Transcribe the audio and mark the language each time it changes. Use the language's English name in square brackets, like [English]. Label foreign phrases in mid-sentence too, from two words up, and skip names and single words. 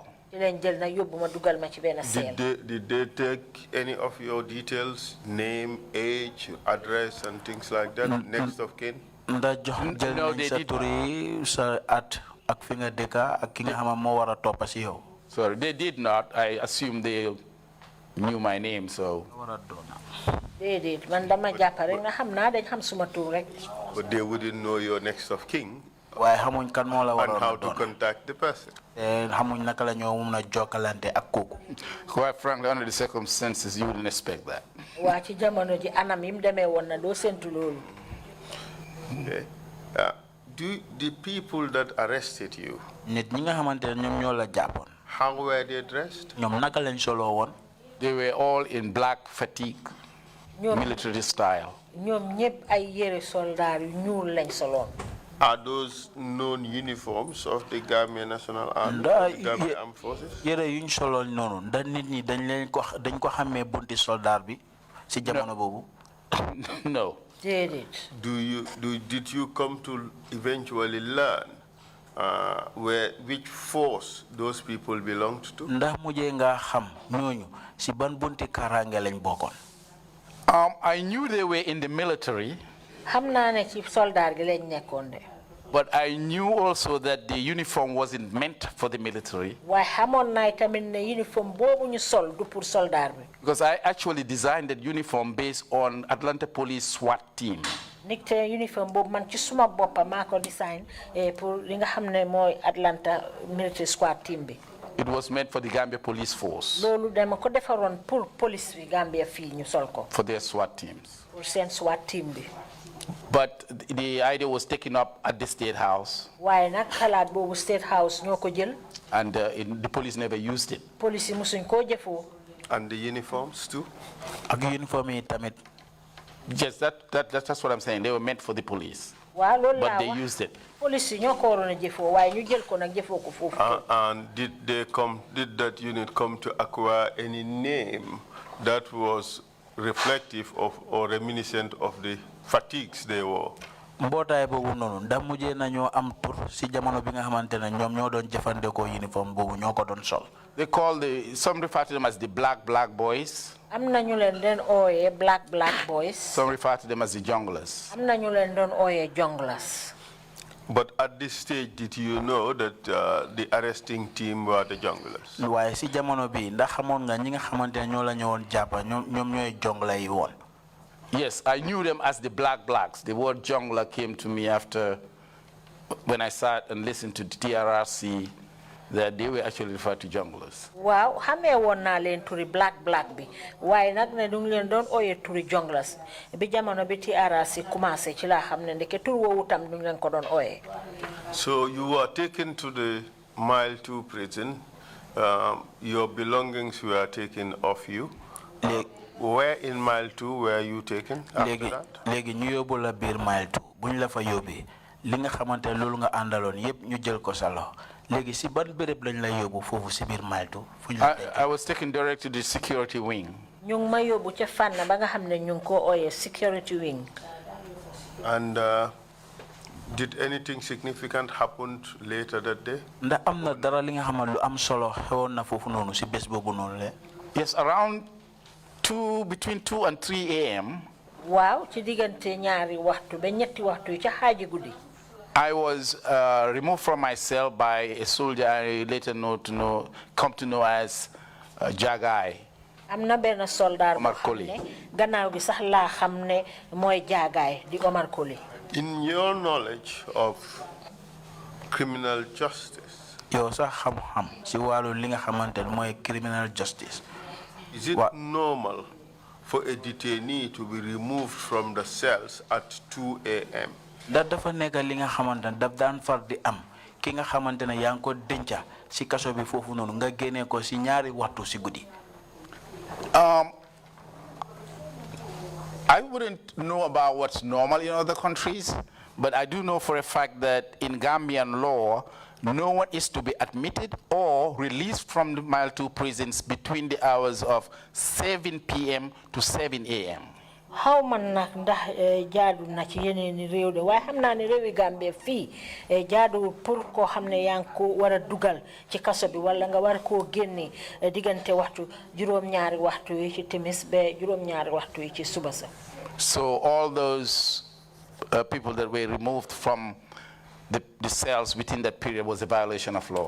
[Wolof] ci lañ jël nag yóbbu ma dugal ma ci benn seel. [English] Did they take any of your details, name, age, address, and things like that, next of kin? [Wolof] ndax jox jël [English] No, [Wolof] nañ [English] they [Wolof] sa [English] did [Wolof] tur yi sa at ak fi nga dëkka ak ki nga xam moo war a toppa si yow. [English] Sorry, they did not. I assume they knew my name, so. [Wolof] war a doon. déedéet man dama jàpp rek nga xam naa dañ xam suma tur rek. [English] But they wouldn't know your next of kin [Wolof] waaye xamuñ kan moo la [English] and [Wolof] waroon [English] how [Wolof] a [English] to [Wolof] doon. [English] contact the person. [Wolof] te xamuñ naka la ñoo mun a jokkalante ak kooku. [English] Quite frankly, under the circumstances, you wouldn't expect that. [Wolof] waa ci jamono ji anam yi mu demee woon na doo séntu loolu. [English] Okay. Do the people that arrested you, [Wolof] nit ñi nga xamante ne ñoom ñoo la jàppoon. [English] how were they dressed? [Wolof] ñoom naka lañ soloo woon. [English] They were all in black fatigue, military style. [Wolof] ñoom ñëpp ay yére soldaar yu ñuul lañ soloon. [English] Are those known uniforms of the Gambia National Army, [Wolof] Nda [English] the Gambia Armed Forces? [Wolof] yére yuñ soloon noonu ndax nit ñi dañ ko xamee bunti soldaar bi si jamono boobu. [English] No. [Wolof] déedéet. [English] Did you come to eventually learn which force those people belonged to? [Wolof] ndax mujjee nga xam ñooñu si ban bunti kaaraange lañ bokkoon. [English] I knew they were in the military, [Wolof] xam naa ne ci soldaar gi lañ nekkoon de. [English] but I knew also that the uniform wasn't meant for the military, [Wolof] waaye xamoon naa tamit ne uniforme boobu ñu sol du pour soldaar bi. [English] because I actually designed that uniform based on Atlanta Police SWAT team. [Wolof] nit te uniforme boobu man ci suma boppa maa ko design pour li nga xam ne mooy Atlanta [English] military squad team [Wolof] bi. [English] It was meant for the Gambia Police Force, [Wolof] loolu dama ko defaroon pour police bi Gambia fii ñu sol ko. [English] for their SWAT teams. [Wolof] pour seen [English] SWAT team [Wolof] bi. [English] But the idea was taken up at the State House, [Wolof] waaye nag xalaat boobu State House ñoo ko jël. [English] and the police never used it. [Wolof] police yi musuñ koo jëfoo. [English] And the uniforms too? [Wolof] ak uniforme yi tamit. [English] Yes, that's what I'm saying. They were meant for the police, [Wolof] waaw loolu [English] but [Wolof] laa [English] they [Wolof] wax [English] used it. [Wolof] police yi ñoo ko waroon a jëfoo waaye ñu jël ko nag jëfoo ko foofu. [English] And did that unit come to acquire any name that was reflective of or reminiscent of the fatigues they wore? [Wolof] mbootaay boobu noonu ndax mujjee nañoo am tur si jamono bi nga xamante ne ñoom ñoo doon jëfandikoo uniforme boobu ñoo ko doon sol. [English] They call some refer to them as the black boys. [Wolof] am na ñu leen doon ooyee [English] black boys. Some refer to them as the junglers. [Wolof] am na ñu leen doon ooyee jonglers. [English] But at this stage, did you know that the arresting team were the junglers? [Wolof] waaye si jamono bi ndax xamoon nga ñi nga xamante ne ñoo la ñëwoon jàppa ñoom ñooy jongla yi woon. [English] Yes, I knew them as the blacks. The word jungler came to me after when I sat and listened to the TRRC, that they were actually referred to junglers. [Wolof] Wow, xamé won na len turi black bi waye nak ne dung len don oyé turi jonglers bi jamono bi TRRC commencé ci la xamné ndeke tur wowu tam dung len ko don oyé. [English] So you were taken to the Mile 2 prison. Your belongings were taken off you. Where in Mile 2 were you taken after that? [Wolof] Légui ñu yobul la bir Mile 2 buñ la fa yobé li nga xamanté lolu nga andalon yépp ñu jël ko sa lox. Légui ci ban bërepp lañ la yobbu fofu ci bir Mile 2 [English] I was taken direct to the security wing. [Wolof] Ñu ma yobbu ci fan ba nga xamné ñu ko oyé [English] security wing. And did anything significant happen later that day? [Wolof] Ndax amna dara li nga xamal lu am solo xewon na fofu nonu ci bés bobu non le? [English] Yes, around between 2 and 3 a.m. [Wolof] Wow, ci digënté ñaari waxtu ba ñetti waxtu ci xaaji guddi. [English] I was removed from my cell by a soldier I later come to know as Jagai. [Wolof] Amna ben soldat Omar Koli. Gannaaw gi sax la xamné moy Jagai di Omar Koli. [English] In your knowledge of criminal justice, [Wolof] Yo sax xam-xam ci walu li nga xamantene moy [English] criminal justice. Is it normal for a detainee to be removed from the cells at 2 a.m.? [Wolof] Da dafa nekk li nga xamantene daf daan far di am ki nga xamantene yang ko denca ci kasso bi fofu nonu nga génné ko ci ñaari waxtu ci guddi. [English] I wouldn't know about what's normal in other countries, but I do know for a fact that in Gambian law, no one is to be admitted or released from the Mile 2 prisons between the hours of 7 p.m. to 7 a.m. [Wolof] How man nak ndax jaadu na ci yeneen réew de waaye xam naa ne réewi Gambie fii jaadu pour koo xam ne yaa ngi ko war a dugal ci kaso bi wala nga war koo génne diggante waxtu juróom-ñaari waxtu yi ci timis ba juróom-ñaari waxtu yi ci suba sa. [English] So all those people that were removed from the cells within that period was a violation of law.